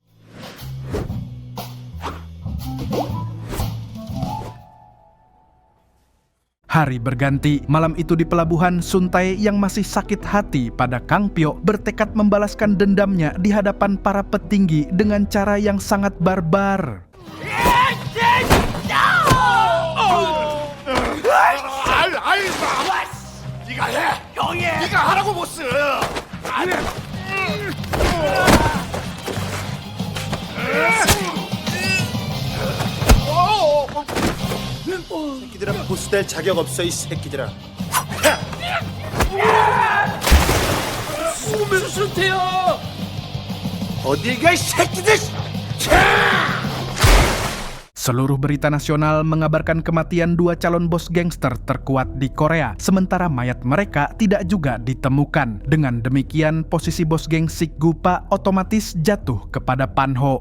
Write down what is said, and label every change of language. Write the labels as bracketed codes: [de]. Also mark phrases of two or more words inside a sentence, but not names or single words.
[id] Hari berganti, malam itu di pelabuhan, Sun Tae yang masih sakit hati pada Kang Pyo bertekad membalaskan dendamnya di hadapan para petinggi dengan cara yang sangat barbar. [ko] 네가 해! 형이 해! 네가 하라고 보스! 아니! 새끼들은 보스 될 자격 없어 이 새끼들아. 수수태요. 어딜 가 이 새끼들! [id] Seluruh berita nasional mengabarkan kematian dua calon bos gangster terkuat di Korea, sementara mayat mereka tidak juga ditemukan. Dengan demikian, posisi bos geng Sik Gupa otomatis jatuh kepada Panho.